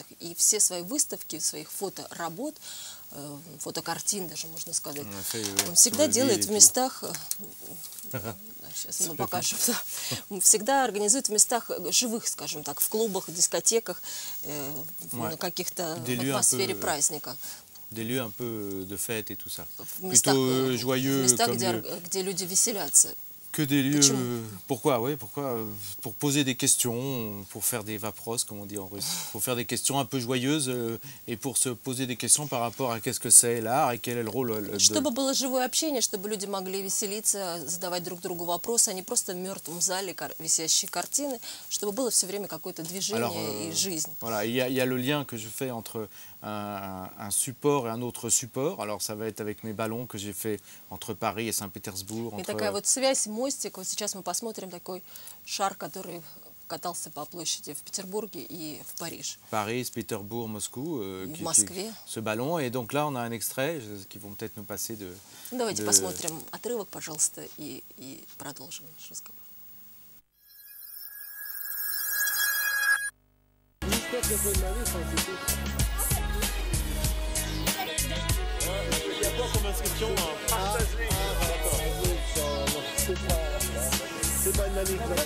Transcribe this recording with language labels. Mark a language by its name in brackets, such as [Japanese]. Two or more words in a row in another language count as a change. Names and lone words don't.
[Russian] И все свои выставки, своих фоторабот, фотокартин даже, можно сказать, он всегда делает в местах, сейчас мы покажем, он всегда организует в местах живых, скажем так, в клубах, дискотеках, на каких-то в атмосфере праздника. [French] Des lieux un peu de fête et tout ça. [Russian] В местах, [French] joyeux, [Russian] где люди веселятся. [French] Que des lieux. Pourquoi? Oui, pourquoi? Pour poser des questions, pour faire des vapros, comme on dit en russe. Pour faire des questions un peu joyeuses et pour se poser des questions par rapport à qu'est-ce que c'est l'art et quel est le rôle. [Russian] Чтобы было живое общение, чтобы люди могли веселиться, задавать друг другу вопросы, а не просто в мертвом зале висящие картины, чтобы было все время какое-то движение и жизнь. [French] Voilà, il y a le lien que je fais entre un support et un autre support. Alors ça va être avec mes ballons que j'ai fait entre Paris et Saint-Pétersbourg. [Russian] И такая вот связь, мостик. Вот сейчас мы посмотрим такой шар, который катался по площади в Петербурге и в Париж. [French] Paris, Pétersbourg, Moscou. [Russian] В Москве. [French] Ce ballon. Et donc là, on a un extrait qui vont peut-être nous passer de. [Russian] Давайте посмотрим отрывок, пожалуйста, и продолжим наш разговор. [French] Il y a quoi comme inscription? Partager. C'est pas une manif.